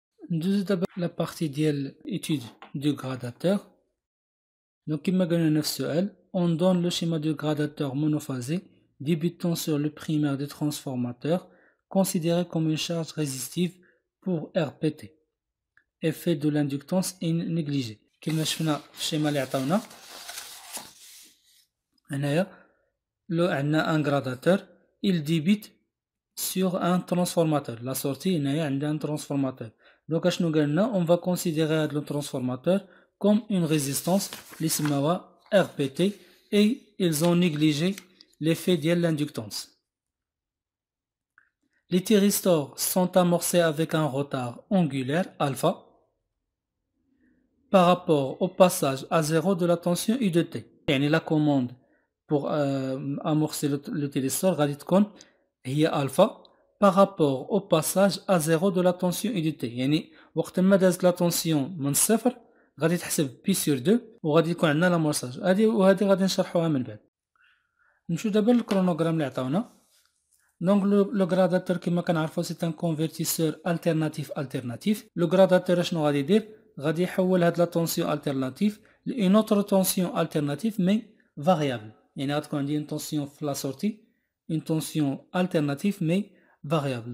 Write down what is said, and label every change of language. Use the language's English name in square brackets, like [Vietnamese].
[Arabic] ندوزو دابا [French] la partie [Arabic] ديال [French] étude du gradateur. Donc [Arabic] كما قلنا [French] نفس السؤال, on donne le schéma du gradateur monophasé débutant sur le primaire des transformateurs considéré comme une charge résistive pour RPT. Effet de l'inductance est négligé. [Arabic] كما شفنا في الشيما اللي عطاونا هنايا عندنا [French] un gradateur, il débute sur un transformateur. La sortie [Arabic] هنايا عندها [French] un transformateur. Donc [Arabic] اشنو قالنا, [French] on va considérer le transformateur comme une résistance [Arabic] اللي سماوها [French] RPT et ils ont négligé l'effet de l'inductance. Les thyristors sont amorcés avec un retard angulaire alpha par rapport au passage à zéro de la tension U de T. [Arabic] يعني [French] la commande pour amorcer le thyristor [Arabic] غادي تكون هي [French] alpha par rapport au passage à zéro de la tension U de T. [Arabic] يعني وقت ما دازت la tension من صفر غادي تحسب P sur 2 وغادي يكون عندنا l'amorçage. وهذه غادي نشرحوها من بعد. نمشيو دابا للكرونوغرام اللي عطاونا. [French] Donc le gradateur [Arabic] كما كنعرفوا [French] c'est un convertisseur alternatif. Le gradateur [Arabic] شنو غادي يدير, غادي يحول هاد [French] لا طونسيون alternative لune autre tension alternative mais variable. [Arabic] يعني غتكون عندي [French] une tension في la sortie, une tension alternative mais variable.